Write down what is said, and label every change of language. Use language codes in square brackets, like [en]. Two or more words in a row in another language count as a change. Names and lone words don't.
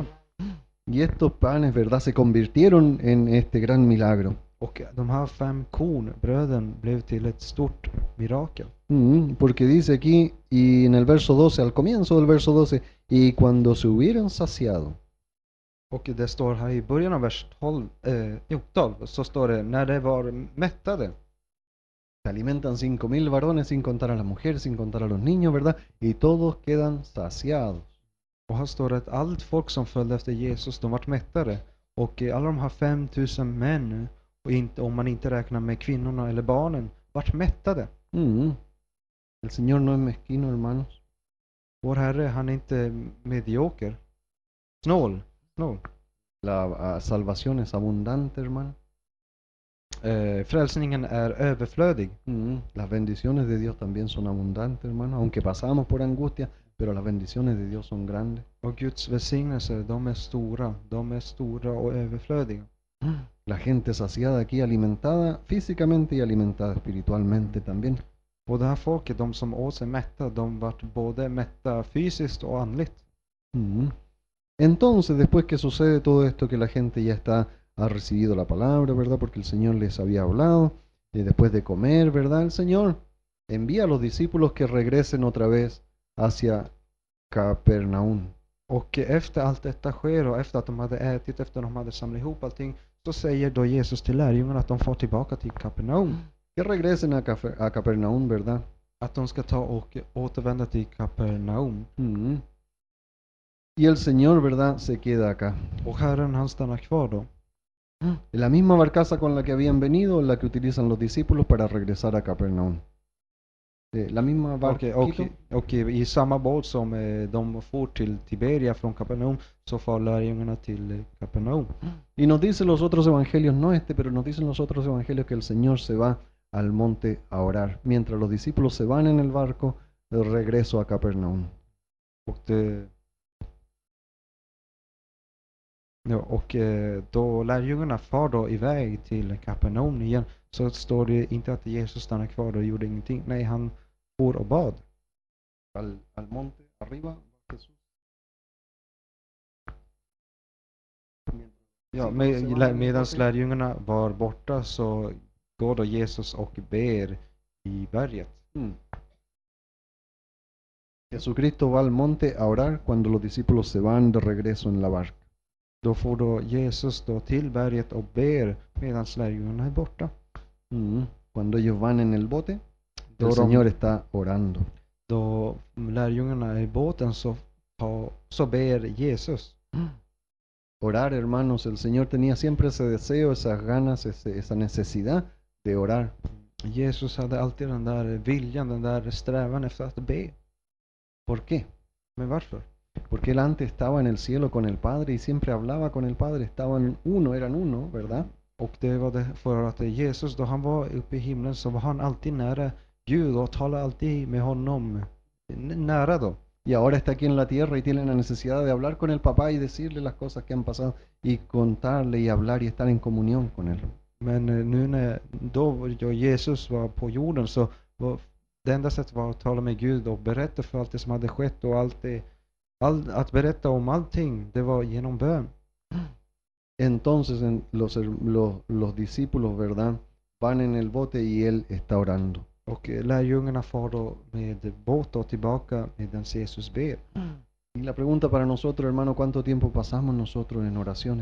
[es] Y estos panes, ¿verdad? Se convirtieron en este gran milagro. [sv] Och de här 5 kornbröden blev till ett stort mirakel. [es] Porque dice aquí, y en el verso 12, al comienzo del verso 12, y cuando se hubieran saciado. [sv] Och det står här i början av vers 12, så står det, när de var mättade. [es] Se alimentan 5,000 varones sin contar a las mujeres, sin contar a los niños, ¿verdad? Y todos quedan saciados. [sv] Och här står det att allt folk som följde efter Jesus, de vart mättade. Och alla de här 5,000 män, och inte, om man inte räknar med kvinnorna eller barnen, vart mättade. [es] El Señor no es mezquino, hermanos. [sv] Vår Herre, han är inte medioker. Snål. [es] La salvación es abundante, hermano. [sv] Frälsningen är överflödig. [es] Las bendiciones de Dios también son abundantes, hermano. Aunque pasamos por angustia, pero las bendiciones de Dios son grandes. [sv] Och Guds välsignelser, de är stora och överflödiga. [es] La gente saciada aquí, alimentada físicamente y alimentada espiritualmente también. [sv] Och det här folket, de som åt sig mätta, de vart både mätta fysiskt och andligt. [es] Entonces, después que sucede todo esto, que la gente ya está ha recibido la palabra, ¿verdad? Porque el Señor les había hablado. Y después de comer, ¿verdad? El Señor envía a los discípulos que regresen otra vez hacia Capernaum. [sv] Och efter allt detta sker och efter att de hade ätit, efter att de hade samlat ihop allting, så säger då Jesus till lärjungarna att de får tillbaka till Kapernaum. [es] Que regresen a Capernaum, ¿verdad? [sv] Att de ska ta och återvända till Kapernaum. [es] Mm. Y el Señor, ¿verdad? Se queda acá. [sv] Och Herren han stannar kvar då. [es] La misma barcaza con la que habían venido, la que utilizan los discípulos para regresar a Capernaum. La misma barquita. [sv] Och i samma båt som de for till Tiberia från Kapernaum, så far lärjungarna till Kapernaum. [es] Y nos dicen los otros evangelios, no este, pero nos dicen los otros evangelios que el Señor se va al monte a orar, mientras los discípulos se van en el barco de regreso a Capernaum. [sv] Och då lärjungarna far då iväg till Kapernaum igen, så står det inte att Jesus stannade kvar och gjorde ingenting. Nej, han for och bad. [es] Al monte arriba, Jesús. [sv] Ja, medan lärjungarna var borta så går då Jesus och ber i berget. [es] Jesucristo va al monte a orar cuando los discípulos se van de regreso en la barca. [sv] Då får då Jesus då till berget och ber medan lärjungarna är borta. [es] Cuando ellos van en el bote, el Señor está orando. [sv] Då lärjungarna är i båten så ber Jesus. [es] Orar, hermanos, el Señor tenía siempre ese deseo, esas ganas, esa necesidad de orar. [sv] Jesus hade alltid den där viljan, den där strävan efter att be. [es] ¿Por qué? [sv] Men varför? [es] Porque él antes estaba en el cielo con el Padre y siempre hablaba con el Padre, estaban eran uno, ¿verdad? [sv] Och det var det för att Jesus, då han var uppe i himlen, så var han alltid nära Gud och talade alltid med honom nära då. [es] Y ahora está aquí en la tierra y tiene la necesidad de hablar con el papá y decirle las cosas que han pasado y contarle y hablar y estar en comunión con él. [sv] Men nu när då Jesus var på jorden, så var det enda sättet var att tala med Gud och berätta för allt det som hade skett, och att berätta om allting, det var genom bön. [es] Entonces los discípulos, ¿verdad? Van en el bote y él está orando. [sv] Och lärjungarna far då med båt och tillbaka medan Jesus ber. [es] Y la pregunta para nosotros, hermano, ¿cuánto tiempo pasamos nosotros en oraciones?